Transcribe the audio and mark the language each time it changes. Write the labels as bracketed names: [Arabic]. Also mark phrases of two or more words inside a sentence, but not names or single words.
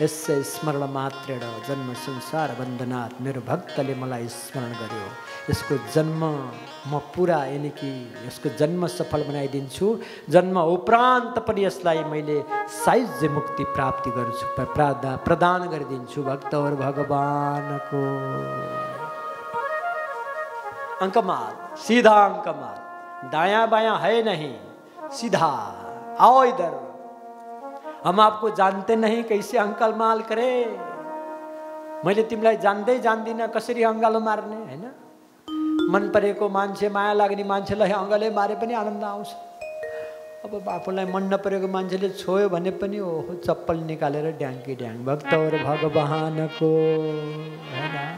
[Sanskrit] यसै स्मरण मात्रेण जन्म संसार बन्धनात् [Nepali] मेरो भक्तले मलाई स्मरण गर्यो, यसको जन्म म पुरा यानि कि यसको जन्म सफल बनाइदिन्छु, जन्म उपरान्त पनि यसलाई मैले सायुज्य मुक्ति प्राप्ति गर्छु, प्रदान गरिदिन्छु। [Hindi] भक्त और भगवानको अंकमाल, सीधा अंकमाल, दायां बायां है नहीं, सीधा आओ इधर, हम आपको जानते नहीं, कैसे अंकल माल करे, [Nepali] मैले तिमीलाई जान्दै जान्दिनँ, कसरी अङ्गालो मार्ने हैन। मन परेको मान्छे, माया लाग्ने मान्छेलाई अङ्गले मारे पनि आनन्द आउँछ। अब आफूलाई मन नपरेको मान्छेले छोयो भने पनि ओहो चप्पल निकालेर ड्याङ्की ड्याङ। भक्त और भगवानको हैन।